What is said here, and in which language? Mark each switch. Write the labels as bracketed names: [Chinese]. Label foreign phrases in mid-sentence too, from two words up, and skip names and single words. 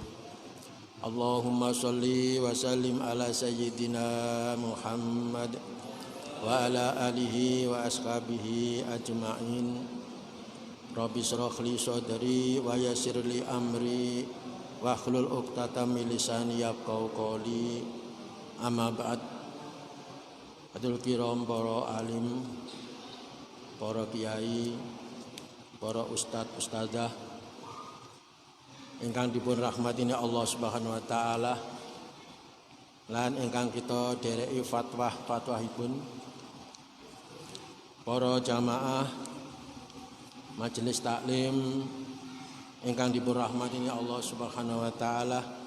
[Arabic] اللهم صل وسلم على سيدنا محمد وعلى آله وأصحابه أجمعين. رب اشرح لي صدري ويسر لي أمري واحلل عقدة من لساني يفقهوا قولي. أما بعد. [Javanese] Adul kiram, para alim, para kiai, para ustadz ustadzah ingkang dipun rahmatine Allah [Arabic] سبحانه وتعالى [Javanese] lan ingkang kita dereki fatwahipun, para jamaah majelis taklim ingkang dipun rahmatine Allah [Arabic] سبحانه وتعالى.